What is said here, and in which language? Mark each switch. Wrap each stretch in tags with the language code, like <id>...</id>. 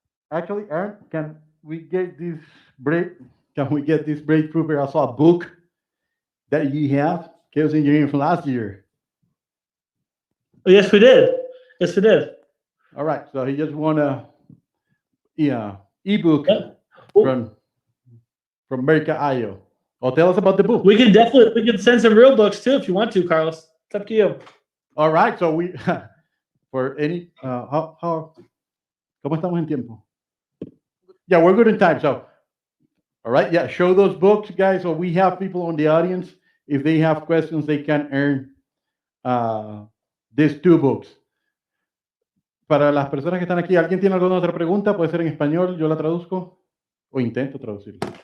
<en>Actually, Aaron, can we get this breakthrough also a book that you have, Chaos Engineering from last year? Oh, yes, we did. Yes, we did. All right, so he just won a ebook from America.io. Well, tell us about the book. We can send some real books too if you want to, Carlos. It's up to you. All right, so we for any</en> <es>¿cómo estamos en tiempo?</es> <en>Yeah, we're good in time. So, all right, yeah, show those books, guys. So we have people on the audience. If they have questions, they can earn these 2 books.</en> <es>Para las personas que están aquí, ¿alguien tiene alguna otra pregunta? Puede ser en español, yo la traduzco o intento traducirla.</es>